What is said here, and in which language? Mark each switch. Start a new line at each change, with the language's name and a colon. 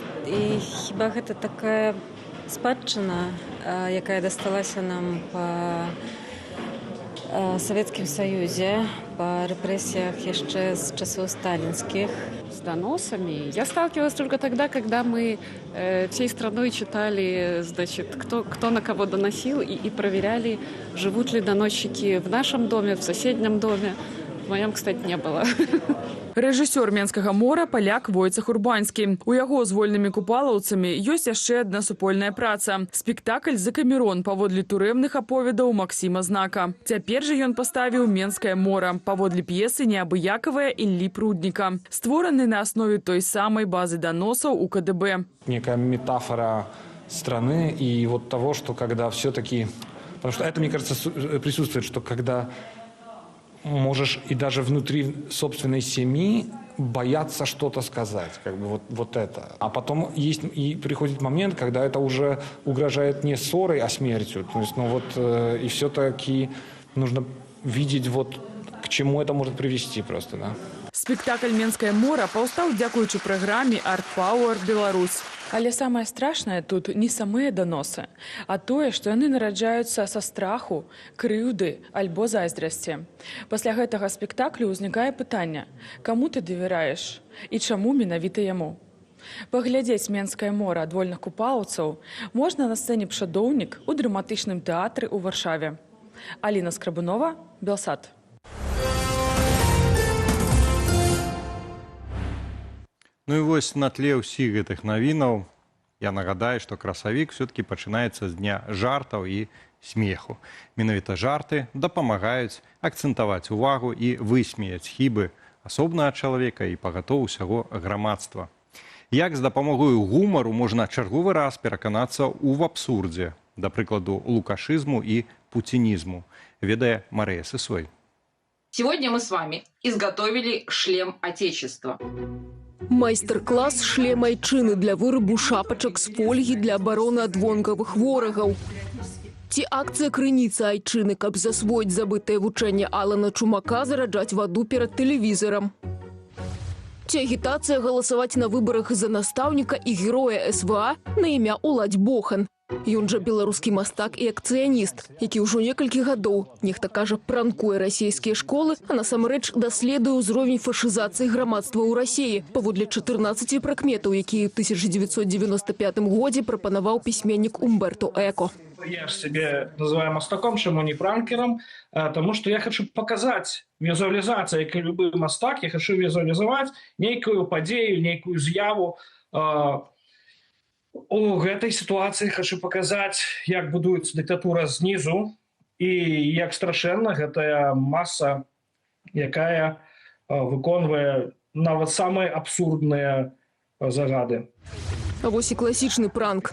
Belarusian: І хіба гэта такая спадчына, якая дасталася нам па Савецкім Саюзе, па рэпрэсіях яшчэ з часоў сталінскіх.
Russian: С доносами. Я сталкивалась только тогда, когда мы всей страной читали, значит, кто на кого доносил и проверяли, живут ли доносчики в нашем доме, в соседнем доме. В моем, кстати, не было.
Belarusian: Рэжысёр «Менскага мора» паляк Войцах Урбанскі. У яго з вольнымі купалаўцамі ёсць яшчэ адна супольная праца. Спектакль «Закамерон» паводле турэмных аповедаў Максіма Знака. Цяпер жа ён паставіў «Менскае мора» паводле п'есы неабыякавая Іллі Прудніка, створаны на аснове той самай базы даносаў у КДБ.
Russian: Некая метафора страны и вот того, что когда все-таки... Потому что это, мне кажется, присутствует, что когда можешь и даже внутри собственной семьи бояться что-то сказать, как бы вот это. А потом есть и приходит момент, когда это уже угрожает не ссорой, а смертью. То есть, и все-таки нужно видеть к чему это может привести просто, да.
Belarusian: Спектакль «Менскае мора» паўстаў дзякуючы праграме «Art Power Беларусь». Але самае страшнае тут не самыя даносы, а тое, што яны нараджаюцца са страху, крыўды альбо зайздрасці. Пасля гэтага спектаклю ўзнікае пытанне, каму ты давяраеш і чаму менавіта яму. Паглядзець «Менскае мора» ад вольных купалаўцаў можна на сцэне «Пшадоўнік» у драматычным тэатры ў Варшаве. Аліна Скрабунова, Белсат. Ну і вось на тле ўсіх гэтых навінаў я нагадаю, што красавік все-таки пачынаецца з дня жартаў і смеху. Менавіта жарты дапамагаюць акцэнтаваць увагу і высмеяць хібы асобнага чалавека і пагатоў усяго грамадства. Як з дапамогою гумару можна чарговы раз пераканацца ў абсурдзе, да прыкладу, лукашызму і путінізму, ведае Марыя Сысой.
Russian: Сегодня мы с вами изготовили шлем Отечества.
Belarusian: Майстар-клас шлем айчыны для вырабу шапачак з фольгі для абароны ад вонкавых ворагаў. Ці акцыя крыніца айчыны, каб засвоіць забытае вучэнне Алана Чумака зараджаць ваду перад тэлевізарам. Ці агітацыя галасаваць на выбарах за настаўніка і героя СВА на імя Уладзь Бохан. Ён жа беларускі мастак і акцыяніст, які ўжо некалькі гадоў, нехта кажа, пранкуе расійскія школы, а насамрэч даследуе ўзровень фашызацыі грамадства ў Расіі паводле 14 прыкметаў, якія ў 1995 годзе прапанаваў пісьменнік Умберто Эко.
Russian: Я ж себе называю мастаком, чему не пранкером, потому что я хочу показать визуализацию, как и любой мастак, я хочу визуализовать некую падзею, некую з'яву.
Belarusian: У гэтай сітуацыі хочу паказаць, як будуецца дыктатура знізу і як страшэнна гэтая маса, якая выконвае нават самыя абсурдныя загады. А вось і класічны пранк.